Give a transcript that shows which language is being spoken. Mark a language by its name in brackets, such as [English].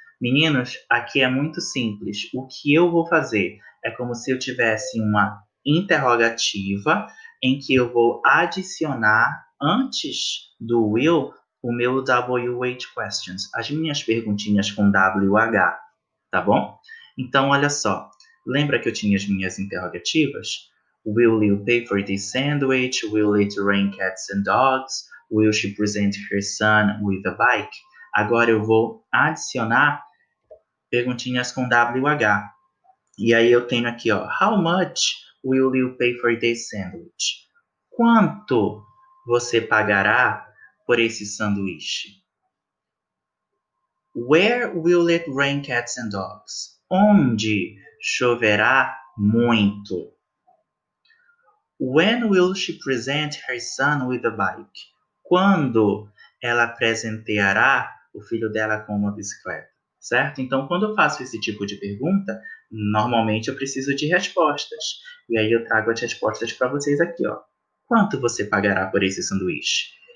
[Portuguese] Meninos, aqui é muito simples. O que eu vou fazer é como se eu tivesse uma interrogativa em que eu vou adicionar antes do will o meu WH questions, as minhas perguntinhas com WH, tá bom? Então, olha só. Lembra que eu tinha as minhas interrogativas? [English] Will you pay for this sandwich? Will it rain cats and dogs? Will she present her son with a bike? [Portuguese] Agora eu vou adicionar perguntinhas com WH. E aí eu tenho aqui, ó, [English] how much will you pay for this sandwich? [Portuguese] Quanto você pagará por esse sanduíche? [English] Where will it rain cats and dogs? [Portuguese] Onde choverá muito? [English] When will she present her son with a bike? [Portuguese] Quando ela presenteará o filho dela com uma bicicleta? Certo? Então, quando eu faço esse tipo de pergunta, normalmente eu preciso de respostas. E aí eu trago as respostas para vocês aqui, ó. Quanto você pagará por esse sanduíche?